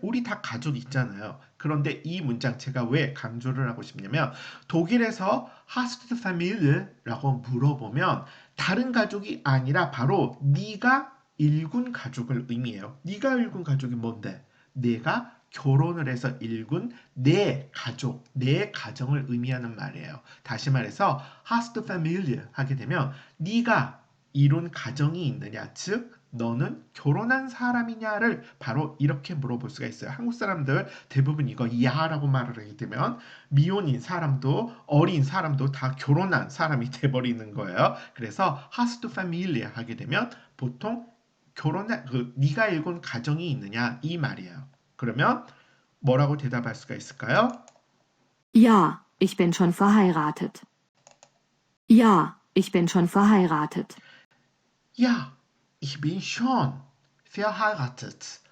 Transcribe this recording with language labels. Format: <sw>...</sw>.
<ko>우리 다 가족 있잖아요. 그런데 이 문장 제가 왜 강조를 하고 싶냐면 독일에서</ko> <de>Hast du Familie?</de> <ko>라고 물어보면 다른 가족이 아니라 바로 네가 일군 가족을 의미해요. 네가 일군 가족이 뭔데? 내가 결혼을 해서 일군 내 가족, 내 가정을 의미하는 말이에요.</ko> <de>다시 말해서 Hast du Familie?</de> <ko>하게 되면 네가 이룬 가정이 있느냐, 즉 너는 결혼한 사람이냐를 바로 이렇게 물어볼 수가 있어요. 한국 사람들 대부분 이거 야라고 말을 하게 되면 미혼인 사람도 어린 사람도 다 결혼한 사람이 돼버리는 거예요. 그래서</ko> <de>hast du Familie</de> <ko>하게 되면 보통 결혼한 네가 일군 가정이 있느냐 이 말이에요. 그러면 뭐라고 대답할 수가 있을까요?</ko> <de>Ja, ich bin schon verheiratet. Ja, ich bin schon verheiratet. Ja, ich bin schon verheiratet.</de>